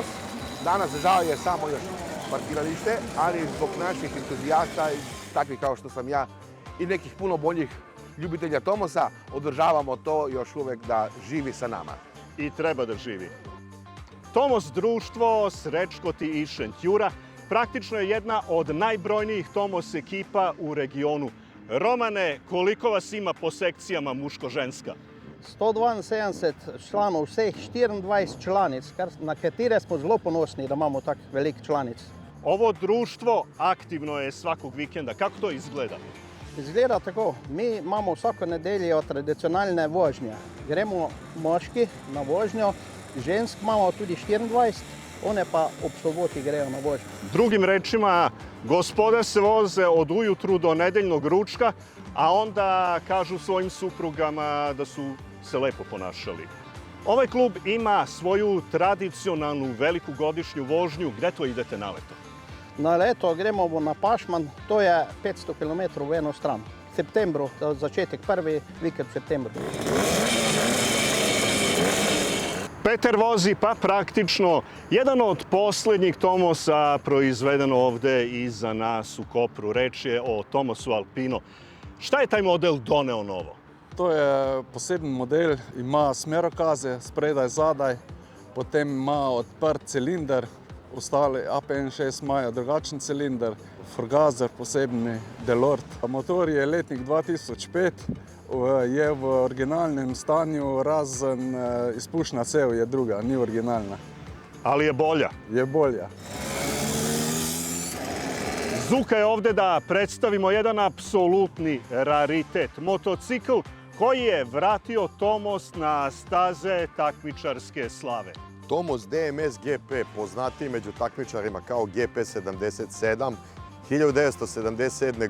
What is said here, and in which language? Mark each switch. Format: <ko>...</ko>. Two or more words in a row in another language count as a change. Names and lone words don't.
<sr>Danas žao je samo još parkiralište, ali zbog naših entuzijasta, takvih kao što sam ja i nekih puno boljih ljubitelja Tomosa, održavamo to još uvek da živi sa nama. I treba da živi. Tomos društvo, Srečkoti i Šentjura praktično je jedna od najbrojnijih Tomos ekipa u regionu. Romane, koliko vas ima po sekcijama muško-ženska?</sr> <sl>172 članov, vseh 24 članic, na katere smo zelo ponosni, da imamo tak velik članic.</sl> <sr>Ovo društvo aktivno je svakog vikenda. Kako to izgleda?</sr> <sl>Izgleda tako, mi imamo vsako nedeljo tradicionalne vožnje. Gremo moški na vožnjo, žensk imamo tudi 24, one pa ob soboti grejo na vožnju.</sl> <sr>Drugim rečima, gospoda se voze od ujutru do nedeljnog ručka, a onda kažu svojim suprugama da su se lepo ponašali. Ovaj klub ima svoju tradicionalnu veliku godišnju vožnju. Gde to idete na leto?</sr> <sl>Na leto gremo na Pašman, to je 500 km v eno stran. V septembru, začetek prvi vikend v septembru.</sl> <sr>Peter vozi pa praktično jedan od posljednjih Tomosa proizvedeno ovde iza nas u Kopru. Reč je o Tomosu Alpino. Šta je taj model doneo novo?</sr> <sl>To je poseben model, ima smerokaze spredaj, zadaj, potem ima odprt cilinder, ostali APN6 imajo drugačen cilinder, forgazer posebni, Delort. Motor je letnik 2005, je v originalnem stanju, razen izpušna cev je druga, ni originalna.</sl> <sr>Ali je bolja.</sr> <sl>Je bolja.</sl> <sr>Zuka je ovde da predstavimo jedan apsolutni raritet. Motocikl koji je vratio Tomos na staze takmičarske slave. Tomos DMS GP, poznatiji među takmičarima kao GP77, 1977.</sr>